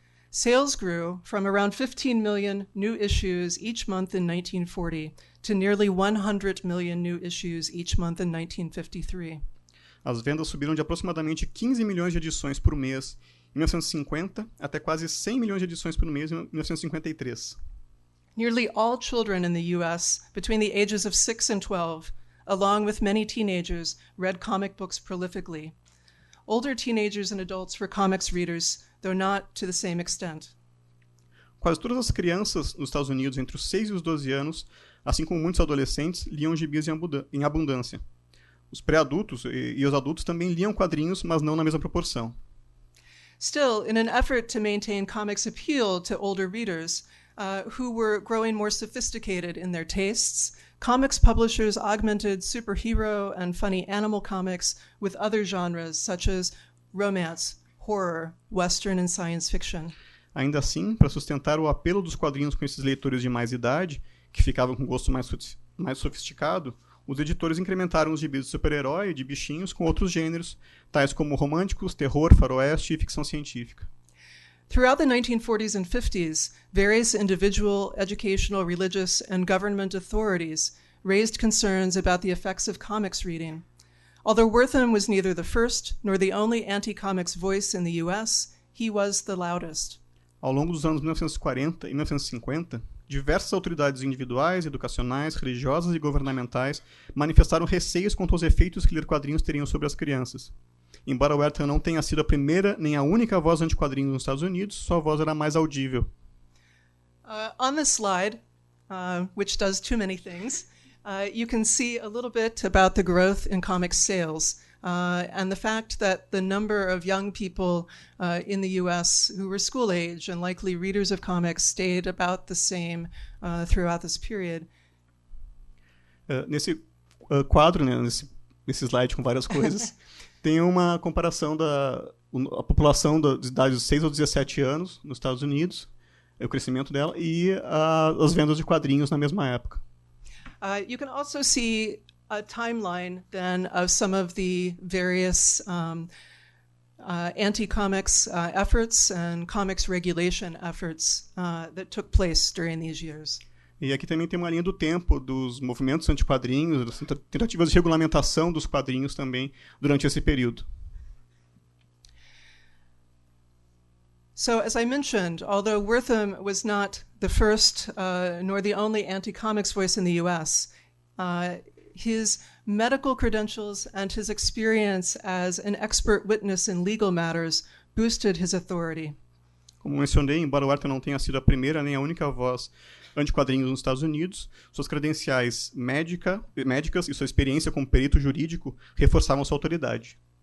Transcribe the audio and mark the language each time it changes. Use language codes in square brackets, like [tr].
[en] Sales grew from around 15 million new issues each month in 1940 to nearly 100 million new issues each month in 1953. [pt] As vendas subiram de aproximadamente 15 milhões de edições por mês em 1950 até quase 100 milhões de edições por mês em 1953. [en] Nearly all children in the US between the ages of 6 and 12, along with many teenagers, read comic books prolifically. Older teenagers and adults were comics readers, though not to the same extent. [pt] Quase todas as crianças nos Estados Unidos entre os 6 e os 12 anos, assim como muitos adolescentes, liam gibis em abundância. Os pré-adultos e os adultos também liam quadrinhos, mas não na mesma proporção. [en] Still, in an effort to maintain comics' appeal to older readers, who were growing more sophisticated in their tastes, comics publishers augmented superhero and funny animal comics with other genres such as romance, horror, western, and science fiction. [pt] Ainda assim, para sustentar o apelo dos quadrinhos com esses leitores de mais idade, que ficavam com gosto mais sofisticado, os editores incrementaram os gibis de super-herói e de bichinhos com outros gêneros, tais como românticos, terror, faroeste e ficção científica. [en] Throughout the 1940s and 50s, various individual, educational, religious, and government authorities raised concerns about the effects of comics reading. Although Wertham was neither the first nor the only anti-comics voice in the US, he was the loudest. [pt] Ao longo dos anos 1940 e 1950, diversas autoridades individuais, educacionais, religiosas e governamentais manifestaram receios quanto aos efeitos que ler quadrinhos teriam sobre as crianças. Embora Wertham não tenha sido a primeira nem a única voz anti-quadrinhos nos Estados Unidos, sua voz era mais audível. [en] On this slide, which does too many things, you can see a little bit about the growth in comic sales and the fact that the number of young people in the US who were school age and likely readers of comics stayed about the same throughout this period. [pt] Nesse quadro, né, nesse nesse slide com várias coisas, tem uma comparação da a população de idades de 6 aos 17 anos nos Estados Unidos, o crescimento dela, e as vendas de quadrinhos na mesma época. [en] You can also see a timeline then of some of the various anti-comics efforts and comics regulation efforts that took place during these years. [pt] E aqui também tem uma linha do tempo dos movimentos anti-quadrinhos, das tentativas de regulamentação dos quadrinhos também durante esse período. [en] So, as I mentioned, although Wertham was not the first nor the only anti-comics voice in the U.S., his medical credentials and his experience as an expert witness in legal matters boosted his authority. [pt] Como mencionei, embora Wertham não tenha sido a primeira nem a única voz anti-quadrinhos nos Estados Unidos, suas credenciais médicas e sua experiência como perito jurídico reforçavam sua autoridade.